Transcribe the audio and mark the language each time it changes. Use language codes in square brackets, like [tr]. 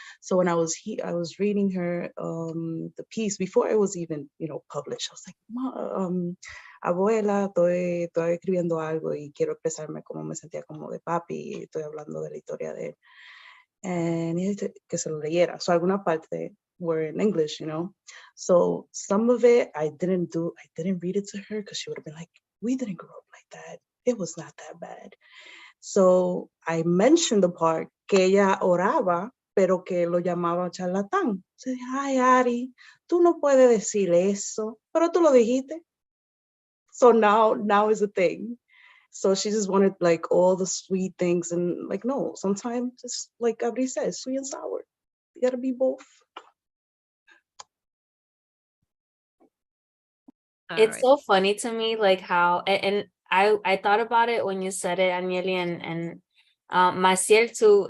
[en] So when I was reading her the piece before it was even, you know, published, I was like, [es] abuela, estoy escribiendo algo y quiero expresarme como me sentía como de papi, y estoy hablando de la historia de él. [en] And he said [es] que se lo leyera. [en] So [es] alguna parte [en] were in English, you know. So some of it I didn't read it to her because she would have been like, we didn't grow up like that. It was not that bad. So I mentioned the part [es] que ella oraba, pero que lo llamaba charlatán. So, ay, Ari, tú no puedes decir eso, pero tú lo dijiste. [en] So now is a thing. So she just wanted like all the sweet things, and like, no, sometimes just like Abril says, sweet and sour. You gotta be both. It's so funny to me, like how, and I thought about it when you said it, Anyeli, and Massiel too.